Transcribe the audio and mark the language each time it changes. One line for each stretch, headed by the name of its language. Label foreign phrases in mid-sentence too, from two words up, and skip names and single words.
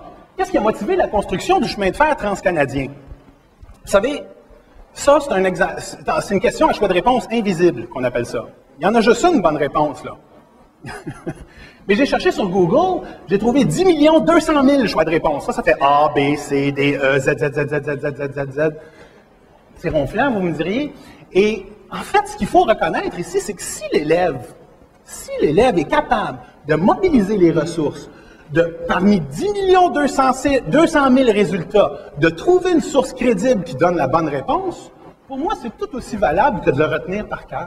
French: Qu'est-ce qui a motivé la construction du chemin de fer transcanadien? Vous savez, ça, c'est une question à choix de réponse invisible, qu'on appelle ça. Il y en a juste une bonne réponse, là. Mais j'ai cherché sur Google, j'ai trouvé 10 200 000 choix de réponse. Ça fait A, B, C, D, E, Z, Z, Z, Z, Z, Z, Z, Z, Z. C'est ronflant, vous me diriez. Et en fait, ce qu'il faut reconnaître ici, c'est que si l'élève est capable de mobiliser les ressources, parmi 10 200 000 résultats, de trouver une source crédible qui donne la bonne réponse, pour moi, c'est tout aussi valable que de le retenir par cœur.